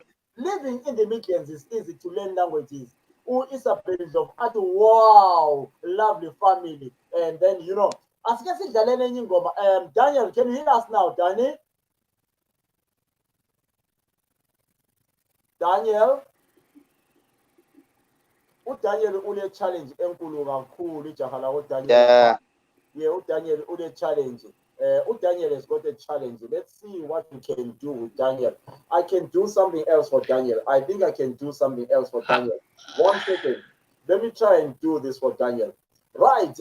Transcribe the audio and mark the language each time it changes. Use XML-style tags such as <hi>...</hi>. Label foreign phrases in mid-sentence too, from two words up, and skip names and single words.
<en>Living in the Midlands is easy to learn languages. Who is a parent of art? Wow, lovely family. And then as you can see, Daniel, can you hear us now, Danny? Daniel?</en> <nd>uDaniel ule challenge enkulu kakhulu ijaha la uDaniel. Yeah, uDaniel ule challenge.</nd> <en>uDaniel has got a challenge. Let's see what we can do with Daniel. I can do something else for Daniel. I think I can do something else for Daniel. 1 second. Let me try and do this for Daniel. Right.</en>